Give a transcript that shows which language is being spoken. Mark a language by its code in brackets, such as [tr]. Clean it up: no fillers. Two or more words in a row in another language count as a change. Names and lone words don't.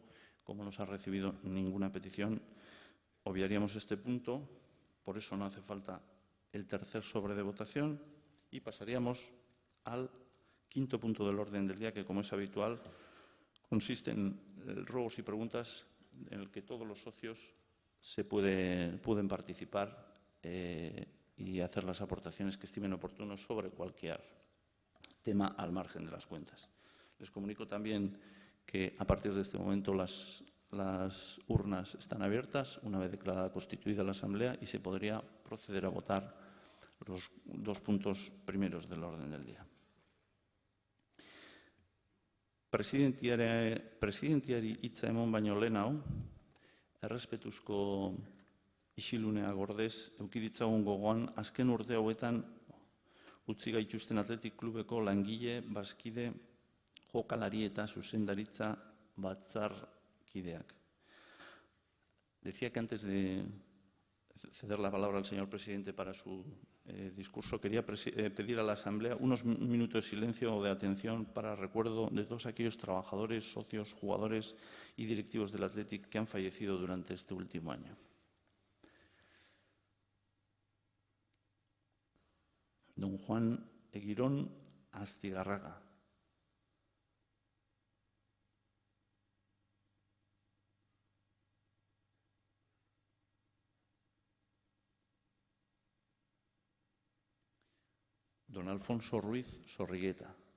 [es] Como no se ha recibido ninguna petición, obviaríamos este punto, por eso no hace falta el tercer sobre de votación y pasaríamos al quinto punto del orden del día, que, como es habitual, consiste en ruegos y preguntas en el que todos los socios pueden participar y hacer las aportaciones que estimen oportunos sobre cualquier tema al margen de las cuentas. Les comunico también que a partir de este momento las urnas están abiertas una vez declarada constituida la Asamblea y se podría proceder a votar los 2 puntos primeros del orden del día. [eu] Presidentiari hitza emon baino lehenago, errespetuzko isilunea gordez, eduki ditzagun gogoan, azken urte hauetan utzi gaituzten Athletic Klubeko langile, bazkide, jokalari eta zuzendaritza batzarkideak. [es] Decía que antes de ceder la palabra al señor presidente para su discurso, quería pedir a la Asamblea unos minutos de silencio o de atención para recuerdo de todos aquellos trabajadores, socios, jugadores y directivos del Athletic que han fallecido durante este último año. Don Juan Egirón Astigarraga. Don Alfonso Ruiz Zorrigueta.